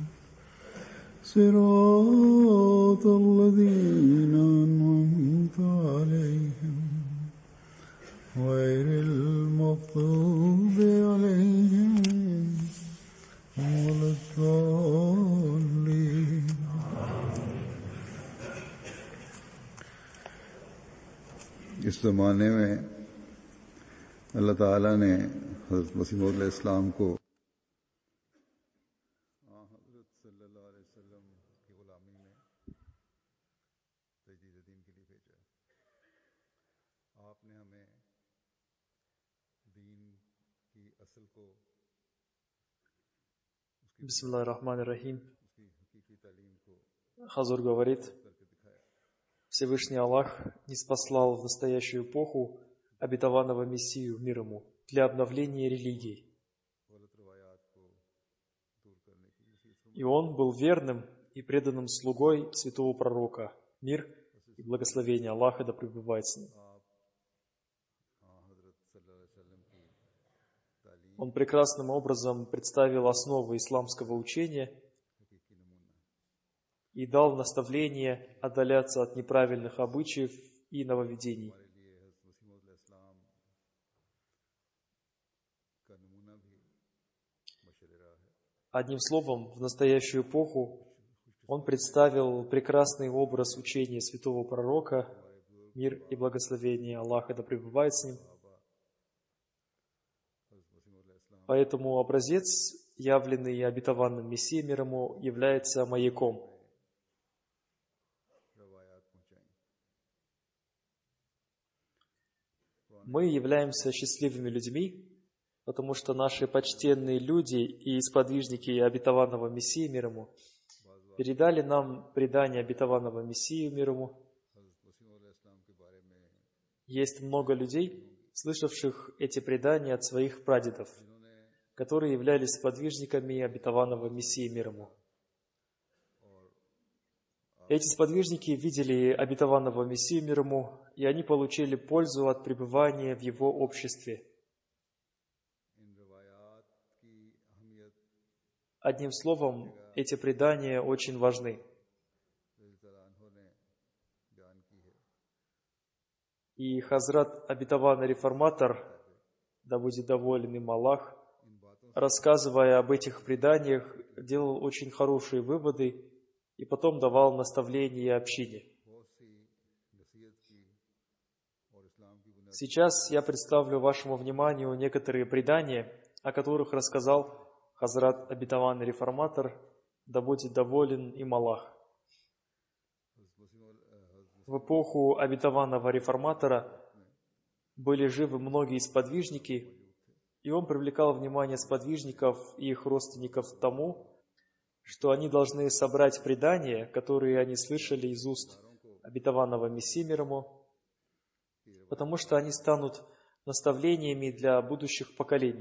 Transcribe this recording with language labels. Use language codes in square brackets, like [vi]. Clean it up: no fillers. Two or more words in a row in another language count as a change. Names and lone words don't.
[ar] صراط الذين أنعمت عليهم غير المغضوب عليهم ولا الضالين. [ur] اس زمانے میں اللہ تعالیٰ نے حضرت مسیح موعود علیہ السلام کو حضرت [ar] صلی اللہ علیہ وسلم [ur] کی غلامی میں تجدید دین کے لیے بھیجا. آپ نے ہمیں دین کی اصل کو [ar] بسم الله الرحمن الرحيم. [ur] اس کی حقیقی تعلیم کو [ru] Хазур говорит, [ur] کر کے دکھایا. [ru] Всевышний Аллах ниспослал в настоящую эпоху обетованного Мессию мир ему для обновления религий. [ur] غلط روایات کو دور کرنے کی نصیحت فرمائی. [ru] И он был верным и преданным слугой святого пророка. Мир и благословение Аллаха да пребывает с ним. [ur] حضرت [ar] صلی اللہ علیہ وسلم [ur] کی تعلیم [ru] Он прекрасным образом представил основы исламского учения [ur] حقیقی نمونہ ہے. [ru] и дал наставление отдаляться от неправильных обычаев и нововведений. [ur] ہمارے لیے حضرت مسیح موعود علیہ السلام کا نمونہ بھی بشرِ راہ ہے. [ru] Одним словом, в настоящую эпоху он представил прекрасный образ учения святого пророка, мир и благословение Аллаха да пребывает с ним. Поэтому образец, явленный обетованным Мессией мир ему, является маяком. [ur] روایات پہنچائی. [ru] Мы являемся счастливыми людьми, потому что наши почтенные люди и сподвижники обетованного Мессии мир ему передали нам предание обетованного Мессии мир ему. [ur] حضرت مسیح موعود علیہ السلام کے بارے میں [ru] Есть много людей, слышавших эти предания от своих прадедов, которые являлись сподвижниками обетованного Мессии мир ему. Эти сподвижники видели обетованного Мессию мир ему, и они получили пользу от пребывания в его обществе. [ur] ان روایات کی اہمیت [ru] Одним словом, эти предания очень важны. [ar] رضی اللہ عنہ [ur] نے بیان کی ہے. [ru] И Хазрат, обетованный реформатор, да будет доволен им Аллах, [ur] ان باتوں [ru] рассказывая об этих преданиях, делал очень хорошие выводы и потом давал наставления общине. [ur] سے بہت سی نصیحت کی اور اسلام کی بنیاد [ru] Сейчас я представлю вашему вниманию некоторые предания, о которых рассказал Хазрат, обетованный реформатор, да будет доволен им Аллах. В эпоху обетованного реформатора были живы многие сподвижники, и он привлекал внимание сподвижников и их родственников к тому, что они должны собрать предания, которые они слышали из уст обетованного Мессии мир ему, потому что они станут наставлениями для будущих поколений.